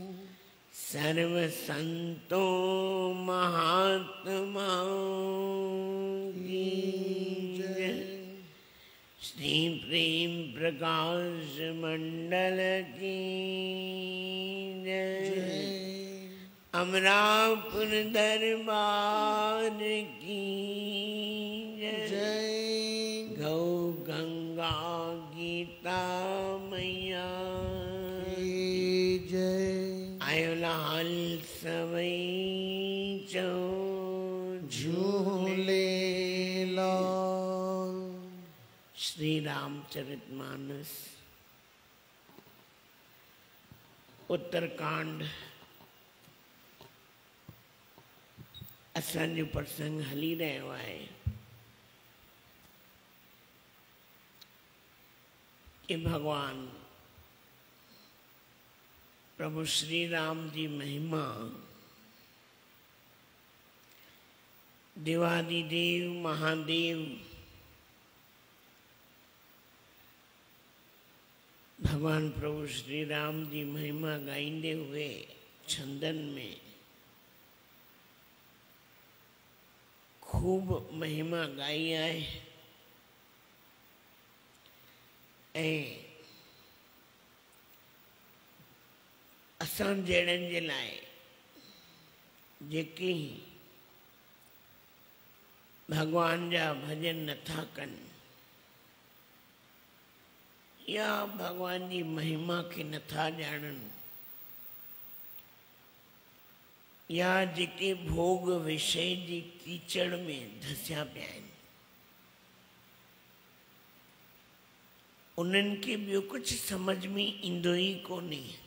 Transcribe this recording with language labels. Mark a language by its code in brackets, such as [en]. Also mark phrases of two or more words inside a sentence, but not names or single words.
[hi] सर्व संतों महात्माओं की जय। श्री प्रेम प्रकाश मंडल की जय। अमरापुर दरबार की जय। गौ गंगा गीता मैया की जय। [sd] आयो लाल सवई चो झूले लाल। श्री रामचरितमानस उत्तरकांड असांजो प्रसंग हली रहियो आहे कि भगवान प्रभु श्री राम जी महिमा देवादिदेव महादेव भगवान प्रभु श्री राम जी महिमा गाइंदे हुए छंदन में खूब महिमा गाई आहे। असां जहिड़नि जे लाइ जेके भगवान जा भजन नथा कनि या भगवान जी महिमा के नथा ॼाणनि या जेके भोग विषय जी कीचड़ में धसिया पिया आहिनि उन्हनि खे ॿियो कुझु समझ में ईंदो ई कोन्हे।